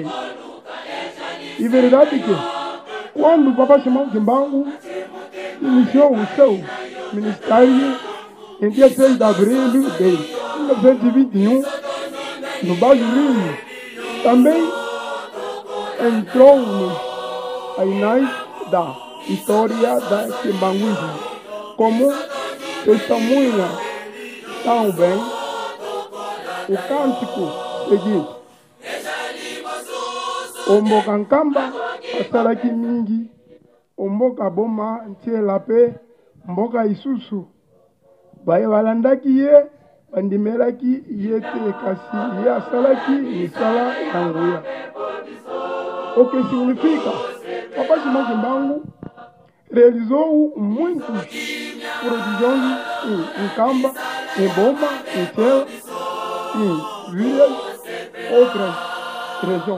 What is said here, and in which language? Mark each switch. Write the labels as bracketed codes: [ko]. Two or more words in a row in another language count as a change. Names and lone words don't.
[pt] E verdade que, quando o Papai Simão Quimbão iniciou o seu ministério em dia 6 de abril de 1921, no Baixo Rio, também entrou nos anais da história da Quimbanguismo, como testemunha tão bem o cântico seguinte: [ln] Ombokankamba asalaki mingi, omboka boma ntielape, mboka isusu balandaki ye, bandimelaki ye te, kasi ye asalaki misala ya nguya. [pt] O que significa, Papai Simão Quimbão realizou muitos prodigios em Camba, em Boma, em Tela, em Vilas, outras regiões.